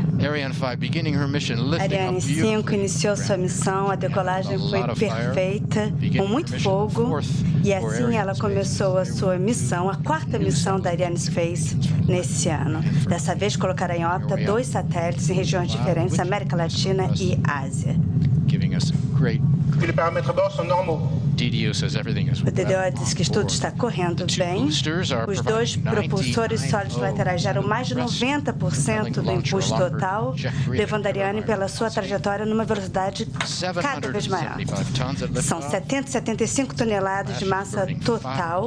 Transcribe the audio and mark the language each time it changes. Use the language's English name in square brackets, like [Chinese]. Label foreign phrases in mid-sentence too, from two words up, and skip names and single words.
[Portuguese] Ariane 5 iniciou sua missão, a decolagem foi perfeita, com muito fogo, e assim ela começou a sua missão, a 4ª missão da Ariane Space nesse ano. Dessa vez colocará em órbita 2 satélites em regiões diferentes, América Latina e Ásia. [French] Les paramètres bord sont normaux. [Portuguese] O DDO diz que tudo está correndo bem. Os 2 propulsores sólidos laterais geram mais de 90% do impulso total, levando a Ariane pela sua trajetória numa velocidade cada vez maior. São 775 toneladas de massa total.